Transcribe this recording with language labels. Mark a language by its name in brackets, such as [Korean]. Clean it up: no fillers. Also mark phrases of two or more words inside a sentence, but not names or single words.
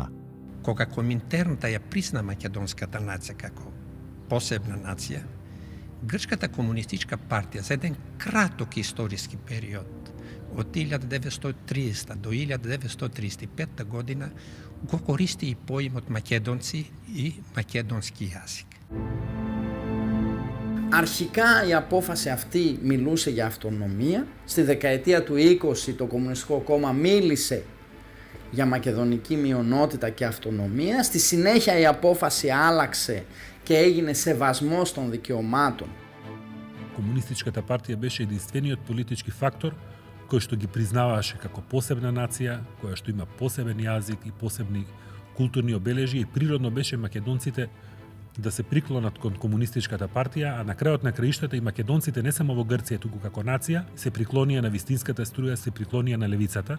[Macedonian] Кога Коминтерн ја призна македонската нација како посебна нација, Грчката комунистичка партија за еден краток историски период од 1930 до 1935 година го користи и поимот македонци и μακεδονски јазик. [Greek] Αρχικά η απόφαση αυτή μιλούσε για αυτονομία. Στη δεκαετία του 20 το Κομμουνιστικό Κόμμα μίλησε για μακεδονική μειονότητα και αυτονομία. Στη συνέχεια η απόφαση άλλαξε και έγινε σεβασμός των δικαιωμάτων. [Macedonian] Комунистичката партија беше единствениот политички фактор кој што ги признаваше како посебна нација, која што има посебен јазик и посебни културни обележја и природно беше македонците да се приклонат кон комунистичката партија, а на крајот на краиштата и македонците не само во Грција, туку како нација, се приклонија на вистинската струја, се приклонија на левицата.